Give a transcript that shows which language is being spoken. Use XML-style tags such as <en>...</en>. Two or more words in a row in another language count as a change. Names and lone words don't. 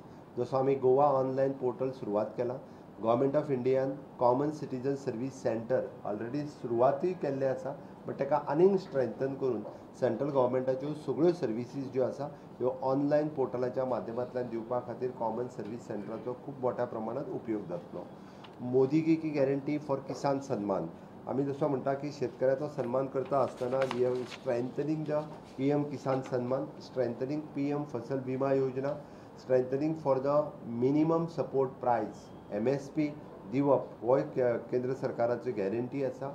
<kok>जसो आमी गोवा ऑनलायन पोर्टल सुरवात केला.</kok> <en>Government of India common citizen service centre</en> <kok>ऑलरेडी सुरवातूय केल्लें आसा, बट ताका आनीक स्ट्रेंथन करून सेंट्रल गव्हर्मेंटाच्यो सगळ्यो सर्विसीस ज्यो आसा ह्यो</kok> <en>online portal</en> <kok>माध्यमांतल्यान दिवपा खातीर</kok> <en>common service centre</en> <kok>खूब मोठ्या प्रमाणात उपयोग जातलो.</kok> <hi>मोदीगी की गॅरंटी</hi> <en>for Kisan Samman.</en> <mr>आम्ही जसं म्हणता की शेतकऱ्याचा सन्मान करता असताना</mr> <en>we have strengthening the PM Kisan Samman, strengthening PM Fasal Bima Yojana, strengthening for the minimum support price MSP</en> <kok>दिवप हो एक केंद्र सरकाराची गॅरंटी आसा.</kok>